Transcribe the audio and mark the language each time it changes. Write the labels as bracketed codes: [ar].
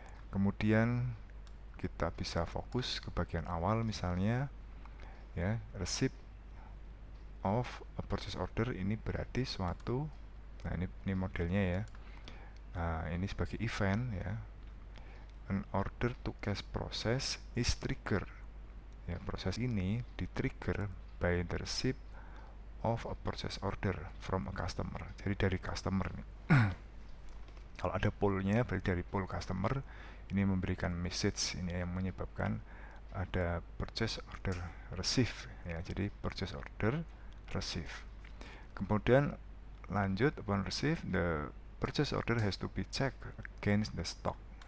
[id] Kemudian kita bisa fokus ke bagian awal, misalnya ya, [en] receipt of a purchase order [id] ini berarti suatu, nah ini modelnya ya. Nah, ini sebagai event ya. [en] An order to cash process is trigger. [id] Ya, proses ini di-trigger [en] by the receipt of a purchase order from a customer. [id] Jadi dari customer nih. Kalau ada poolnya, berarti dari pool customer ini memberikan message, ini yang menyebabkan ada purchase order receive ya. Jadi [en] purchase order receive. [id] Kemudian lanjut, [en] upon receive, the purchase order has to be checked against the stock.